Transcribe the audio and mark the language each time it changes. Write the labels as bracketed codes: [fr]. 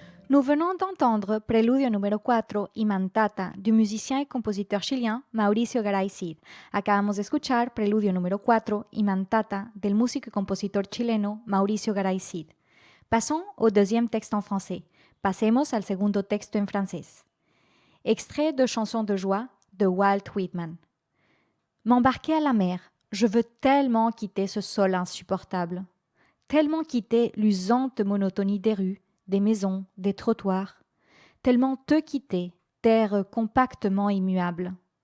[fr] Nous venons d'entendre Preludio número 4 y Mantata du musicien y compositeur chilien Mauricio Garay Cid. [es] Acabamos de escuchar Preludio número 4 y Mantata del músico y compositor chileno Mauricio Garay Cid. [fr] Passons au deuxième texte en français. [es] Passemos al segundo texto en francés. [fr] Extrait de Chanson de joie de Walt Whitman. M'embarquer à la mer, je veux tellement quitter ce sol insupportable, tellement quitter l'usante monotonie des rues, des maisons, des trottoirs, tellement te quitter, terre compactement immuable.